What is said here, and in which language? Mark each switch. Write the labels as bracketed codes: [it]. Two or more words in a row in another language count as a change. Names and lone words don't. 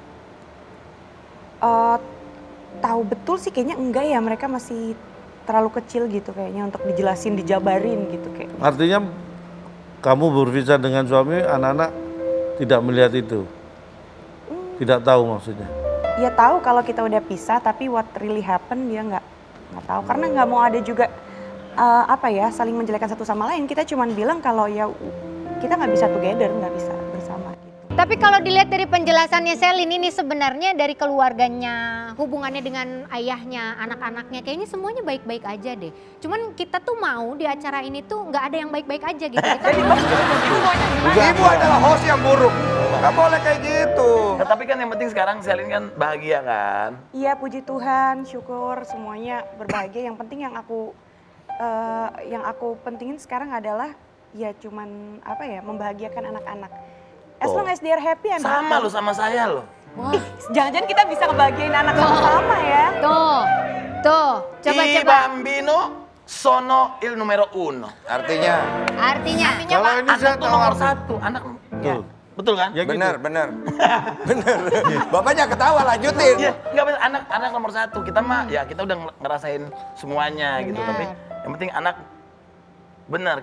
[id] Tahu betul sih kayaknya enggak ya, mereka masih terlalu kecil gitu kayaknya untuk dijelasin, dijabarin gitu kayaknya. Artinya kamu berpisah dengan suami, anak-anak tidak melihat itu. Tidak tahu maksudnya. ya tahu kalau kita udah pisah, tapi [en] what really happen [id] dia nggak tahu. Karena nggak mau ada juga saling menjelekkan satu sama lain. Kita cuman bilang kalau ya kita nggak bisa together, nggak bisa bersama. Gitu. Tapi kalau dilihat dari penjelasannya Selin ini sebenarnya dari keluarganya, hubungannya dengan ayahnya, anak-anaknya, kayaknya semuanya baik-baik aja deh. Cuman kita tuh mau di acara ini tuh nggak ada yang baik-baik aja gitu. Kita Ibu adalah host yang buruk. Nggak boleh kayak gitu. Nah, tapi kan yang penting sekarang Selin kan bahagia kan? Iya, puji Tuhan, syukur semuanya berbahagia. Yang penting yang aku pentingin sekarang adalah ya cuman membahagiakan anak-anak. [en] As long as they are happy, I'm [id] Sama [en] happy. [id] lo sama saya lo. Ih, jangan-jangan kita bisa ngebahagiain anak sama-sama ya. tuh, coba. [it] Bambino sono il numero uno. [id] Artinya, Kalau ini saya Anak tuh tahu nomor arti. satu. Anak. Tuh. Betul kan? Ya gitu. benar. Benar. Bapaknya ketawa, lanjutin. Iya, nggak benar. Anak nomor satu. Kita mah ya kita udah ngerasain semuanya gitu. Tapi yang penting anak benar.